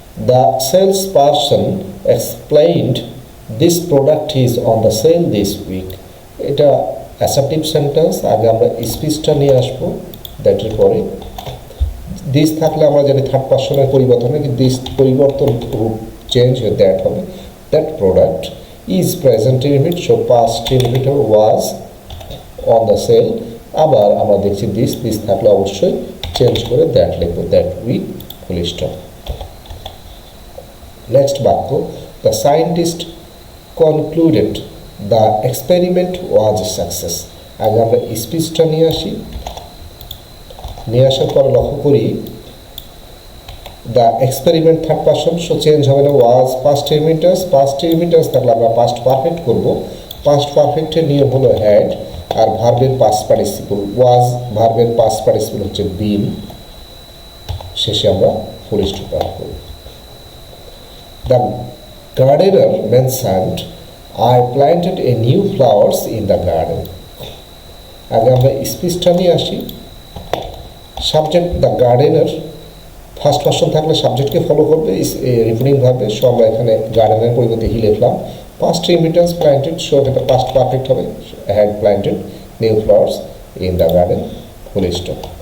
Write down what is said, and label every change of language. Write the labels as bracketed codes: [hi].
[en] The salesperson explained this product is on the sale this week. [bn] এটা assertive sentence. আগে আমরা স্পিচটা নিয়ে আসবো, দ্যাটের পরে দিস থাকলে আমরা জানি থার্ড পারসনের পরিবর্তন হয়, দিস পরিবর্তন চেঞ্জ হয়ে দ্যাট হবে। [en] That product is present indefinite, so past indefinite was on the sale. [bn] আবার আমরা দেখছি দিস থাকলে অবশ্যই চেঞ্জ করে দ্যাট লিখবো, [en] That week, full stop. Next বাক্য, the scientist concluded the experiment was a success. [bn] আগে আমরা স্পিচটা নিয়ে আসি। নিয়ে আসার পর লক্ষ্য করি the experiment third person, so change হবে না, ওয়াজ পাস্ট ইনডিফিনিট থাকলে আমরা পাস্ট পারফেক্ট করব। পাস্ট পারফেক্টের নিয়ম হলো হ্যাড, আর ভার্বের পাস্ট পার্টিসিপল ওয়াজ, ভার্বের পাস্ট পার্টিসিপল হচ্ছে বিন, শেষে আমরা ফুল স্টপ ব্যবহার করব। [en] The gardener mentioned I planted a new flowers in the garden. [bn] আগে আমরা স্পিচটা নিয়ে আসি। Subject the gardener, first person থাকলে সাবজেক্টকে ফলো করবে রিপোর্টিং ভাবে, সো আমরা এখানে গার্ডেনের পরিবর্তে হি লিখলাম। [en] past indefinite planted, [bn] সো এটা পাস্ট পারফেক্ট হবে। [en] Had planted new flowers in the garden, full stop.